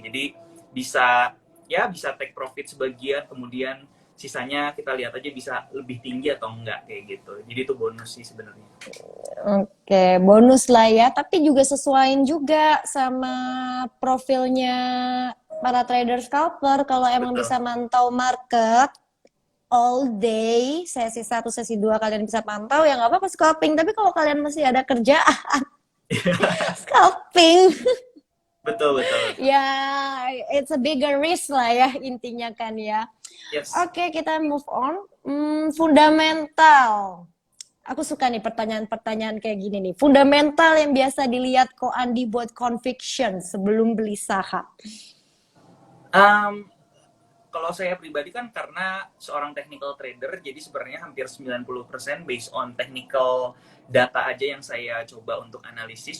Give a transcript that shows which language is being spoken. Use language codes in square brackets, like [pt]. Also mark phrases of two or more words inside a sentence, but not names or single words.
[id] Jadi bisa [en] take profit [id] sebagian, kemudian sisanya kita lihat aja bisa lebih tinggi atau enggak kayak gitu. Jadi itu bonus sih sebenarnya. Oke, bonus lah ya, tapi juga sesuaiin juga sama profilnya para [en] trader scalper. [id] Kalau emang bisa mantau [en] market all day, [id] sesi 1, sesi 2 kalian bisa pantau, ya nggak apa-apa scalping. Tapi kalau kalian masih ada kerjaan, scalping. Betul. Ya, [en] it's a bigger risk [id] lah ya intinya kan ya. Yes. Oke, kita [en] move on. [id] Fundamental. Aku suka nih pertanyaan-pertanyaan kayak gini nih. Fundamental yang biasa dilihat kok Andi buat conviction sebelum beli saham. Kalau saya pribadi kan karena seorang [en] technical trader, [id] jadi sebenarnya hampir 90% [en] based on technical data [id] aja yang saya coba untuk analisis.